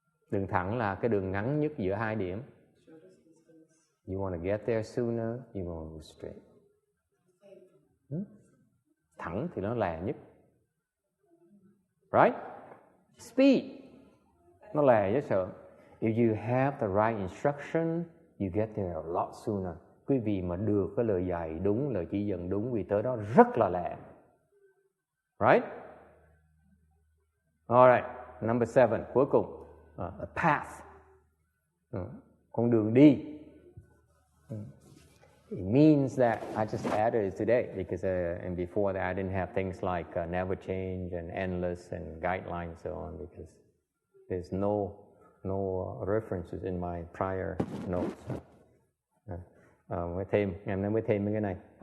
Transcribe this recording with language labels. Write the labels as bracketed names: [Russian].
[Vietnamese] Đường thẳng là cái đường ngắn nhất giữa hai điểm. [English] You want to get there sooner, you want to go straight. [Vietnamese] Thẳng thì nó lè nhất. Right? [English] Speed, [Vietnamese] nó lè dễ sợ. [English] If you have the right instruction, you get there a lot sooner. [Vietnamese] Quý vị mà được cái lời dạy đúng, lời chỉ dẫn đúng, vì tới đó rất là lẹ. [English] Right? Alright, number 7, [Vietnamese] cuối cùng. [English] A path. [Vietnamese] Con đường đi. [English] It means that I just added it today because and before that I didn't have things like never change and endless and guidelines and so on because there's no references in my prior notes. [Vietnamese] Mới thêm, ngày hôm nay mới thêm mấy cái này.